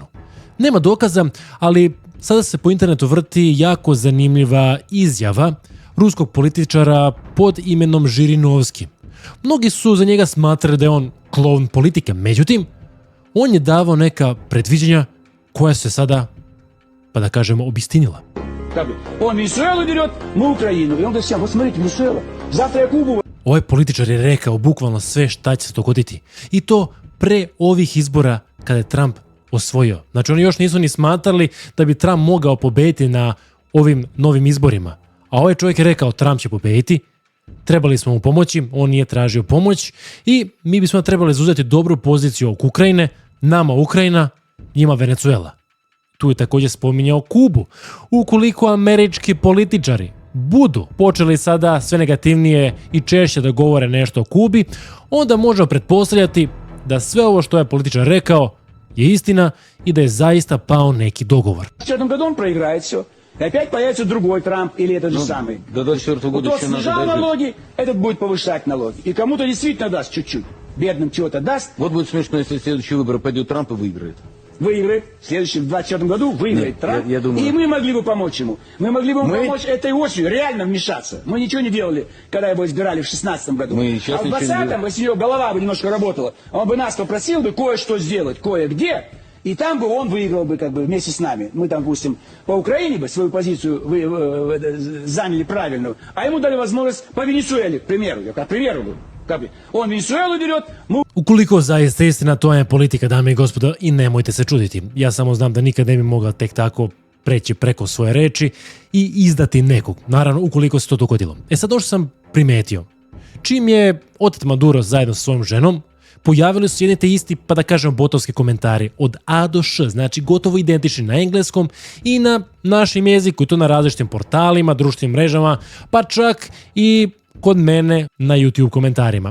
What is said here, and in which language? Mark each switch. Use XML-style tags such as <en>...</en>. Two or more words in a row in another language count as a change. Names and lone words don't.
<sr>Nema dokaza, ali sada se po internetu vrti jako zanimljiva izjava ruskog političara pod imenom Žirinovski. Mnogi su za njega smatrali da je on klovn politike, međutim, on je davao neka predviđanja koja se sada, pa da kažemo, obistinila.</sr> <ru>On Venezuelu берет, мы Украину. И он говорит, вот смотрите, Венесуэла, завтра я Кубу. Ovaj političar je rekao bukvalno sve šta će se dogoditi. I to pre ovih izbora kada je Trump osvojio. Znači oni još nisu ni smatrali da bi Trump mogao pobediti na ovim novim izborima. A ovaj čovjek je rekao Trump će pobediti, trebali smo mu pomoći, on nije tražio pomoć i mi bismo trebali zauzeti dobru poziciju oko Ukrajine, nama Ukrajina, njima Venezuela. Tu je također spominjao Kubu. Ukoliko američki političari budu počeli sada sve negativnije i češće da govore nešto o Kubi, onda možemo pretpostavljati da sve ovo što je političar rekao je istina i da je zaista pao neki dogovor. В 2024 году он проиграет все. И опять появится другой Трамп или этот же самый. До 24 года Тот еще надо снижал дожить. налоги, этот будет повышать налоги. И кому-то действительно даст чуть-чуть. Бедным чего-то даст, Вот будет смешно, если в следующие выборы пойдет Трамп и выиграет. выиграет. В следующем, в 2024 году выиграет Нет, Трамп. я думаю- И мы могли бы помочь ему. Мы могли бы ему Мы- помочь этой осенью, реально вмешаться. Мы ничего не делали, когда его избирали в 2016 году. Мы и сейчас а в ничего не 2020-м, делаем. если у него голова бы немножко работала, он бы нас попросил бы кое-что сделать, кое-где. И там бы он выиграл бы как бы вместе с нами. Мы там, допустим, по Украине бы свою позицию заняли правильную, а ему дали возможность по Венесуэле, к примеру. Я как примеру говорю. Как бы он Венесуэлу берет, мы</ru> <sr>Ukoliko zaista je istina, to je politika, dame i gospodo, i nemojte se čuditi. Ja samo znam da nikad ne bi mogao tek tako preći preko svoje reči i izdati nekog, naravno ukoliko se to dogodilo. Sad došao sam primetio. Čim je otet Maduro zajedno sa svojom ženom, pojavili su jedni te isti, pa da kažem, botovski komentari od A do Š, znači gotovo identični na engleskom i na našem jeziku, i to na različitim portalima, društvenim mrežama, pa čak i kod mene na YouTube komentarima.</sr>